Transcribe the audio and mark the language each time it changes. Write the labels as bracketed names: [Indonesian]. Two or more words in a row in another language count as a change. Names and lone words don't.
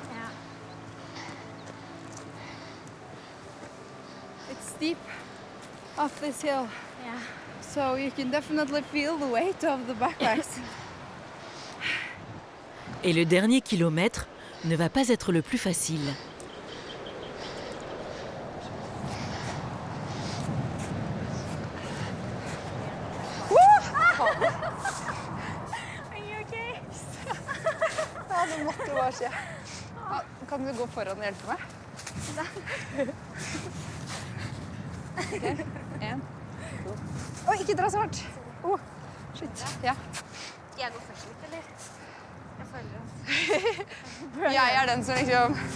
[English] It's steep off this hill. So you can definitely feel the weight of the backpacks. [French] Et le dernier kilomètre ne va pas être le plus facile. [Norwegian] Det måtte jo bare skje. Kan du gå foran og hjelpe meg? Ok, 1, 2. Oi, ikke dra så hardt! Shit. Ja. Skal jeg gå først litt, eller? Jeg føler at... Jeg den som liksom...